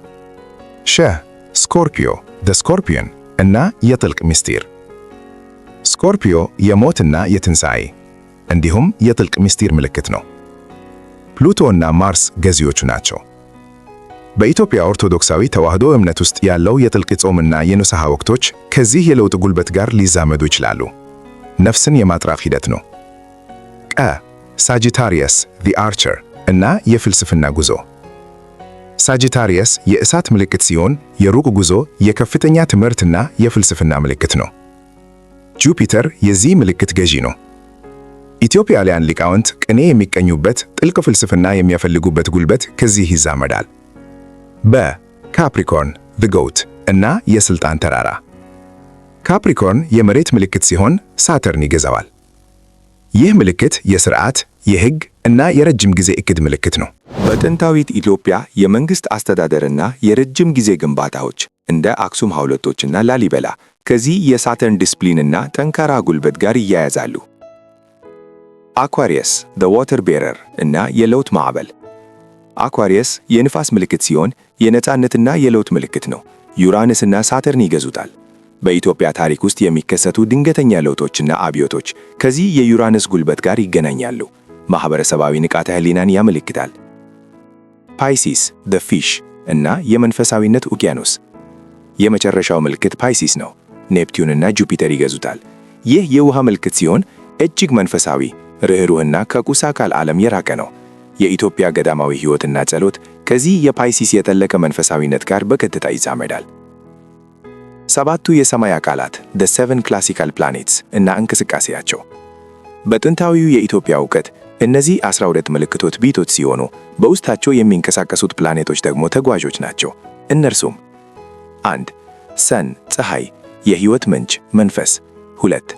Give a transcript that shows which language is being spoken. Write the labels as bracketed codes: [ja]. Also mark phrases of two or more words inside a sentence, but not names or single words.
[en] Scorpio the Scorpion [am] እና የጥልቅ ምስጢር። ስኮርፒዮ የሞትና የትንሣኤ እንዲሁም የጥልቅ ምስጢር ምልክት ነው። ፕሉቶና ማርስ ገዢዎቹ ናቸው። በኢትዮጵያ ኦርቶዶክሳዊ ተዋሕዶ እምነት ውስጥ ያለው የጥልቅ ጾምና የንስሐ ወቅቶች ከዚህ የለውጥ ጉልበት ጋር ሊዛመዱ ይችላሉ። ነፍስን የማጥራት ሂደት ነው። ሳጂታሪየስ [en] the archer [am] እና የፍልስፍና ጉዞ። ሳጂታሪየስ የእሳት ምልክት ሲሆን የሩቅ ጉዞ፣ የከፍተኛ ትምህርትና የፍልስፍና ምልክት ነው። ጁፒተር የዚህ ምልክት ገዢ ነው። ኢትዮጵያውያን ሊቃውንት ቅኔ የሚቀኙበት፣ ጥልቅ ፍልስፍና የሚያፈልጉበት ጉልበት ከዚህ ይዛመዳል። ካፕሪኮርን [en] the goat [am] እና የስልጣን ተራራ። ካፕሪኮርን የመሬት ምልክት ሲሆን ሳተርን ይገዛዋል። ይህ ምልክት የሥርዓት፣ የሕግ እና የረጅም ጊዜ እቅድ ምልክት ነው። በጥንታዊት ኢትዮጵያ የመንግሥት አስተዳደርና የረጅም ጊዜ ግንባታዎች እንደ አክሱም ሐውልቶችና ላሊበላ ከዚህ የሳተርን ዲስፕሊንና ጠንካራ ጉልበት ጋር ይያያዛሉ። አኳሪየስ [en] the water bearer [am] እና የለውጥ ማዕበል። አኳሪየስ የንፋስ ምልክት ሲሆን የነጻነትና የለውጥ ምልክት ነው። ዩራነስና ሳተርን ይገዙታል። በኢትዮጵያ ታሪክ ውስጥ የሚከሰቱ ድንገተኛ ለውጦችና አብዮቶች ከዚህ የዩራነስ ጉልበት ጋር ይገናኛሉ። ማህበረሰባዊ ንቃተ ህሊናን ያመለክታል። ፓይሲስ [en] the fish [am] እና የመንፈሳዊነት ውቅያኖስ። የመጨረሻው ምልክት ፓይሲስ ነው። ኔፕቲዩንና ጁፒተር ይገዙታል። ይህ የውሃ ምልክት ሲሆን እጅግ መንፈሳዊ፣ ርኅሩህና ከቁስ አካል ዓለም የራቀ ነው። የኢትዮጵያ ገዳማዊ ሕይወትና ጸሎት ከዚህ የፓይሲስ የጠለቀ መንፈሳዊነት ጋር በቀጥታ ይዛመዳል። ሰባቱ የሰማይ አካላት [en] the seven classical planets [am] እና እንቅስቃሴያቸው። በጥንታዊው የኢትዮጵያ ዕውቀት እነዚህ 12 ምልክቶች ቤቶች ሲሆኑ በውስጣቸው የሚንቀሳቀሱት ፕላኔቶች ደግሞ ተጓዦች ናቸው። እነርሱም 1. ሰን ፀሐይ፣ የሕይወት ምንጭ መንፈስ። 2.